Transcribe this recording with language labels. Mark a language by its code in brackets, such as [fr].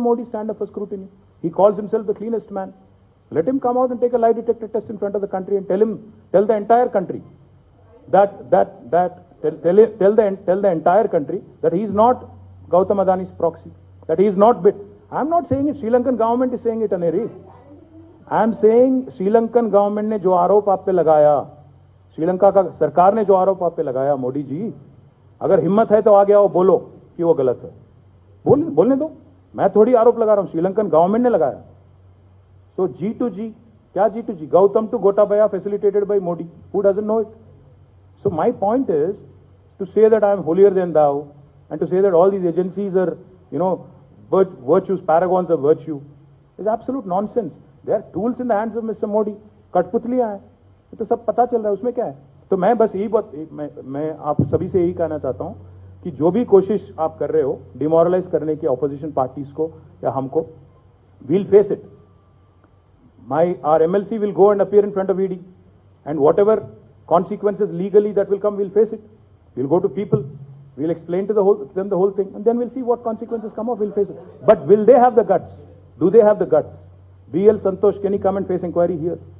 [en] Modi stand up for scrutiny. He calls himself the cleanest man. Let him come out and take a lie detector test in front of the country and tell the entire country that tell the entire country that he is not Gautam Adani's proxy, that he is not bit. I'm not saying it. Sri Lankan government is saying it, Aneri. I am saying [hi] Sri Lankan government ने जो आरोप आप पे लगाया, श्रीलंका का सरकार ने जो आरोप आप पे लगाया, मोदी जी अगर हिम्मत है तो आगे आओ, बोलो कि वो गलत है. बोलने दो. मैं थोड़ी आरोप लगा रहा हूं, श्रीलंकन गवर्नमेंट ने लगाया. [en] so G2G, [hi] क्या G2G? [en] Gautam to Gotabaya facilitated by Modi. Who doesn't know it? So my point is to say that I am holier than thou and to say that all these agencies are, virtues, paragons of virtue is absolute nonsense. They are tools in the hands of Mr. Modi. [hi] कठपुतलियां हैं, ये तो सब पता चल रहा है, उसमें क्या है? तो मैं बस यही बात मैं आप सभी से यही कहना चाहता हूं कि जो भी कोशिश आप कर रहे हो डिमोरलाइज करने की ऑपोजिशन पार्टीज को या हमको, [en] we'll face it. Our MLC will go and appear in front of ED, and whatever consequences legally that will come, we'll face it. We'll go to people, we'll explain to them the whole thing, and then we'll see what consequences come up. We'll face it. But will they have the guts? Do they have the guts? BL Santosh, can he come and face inquiry here?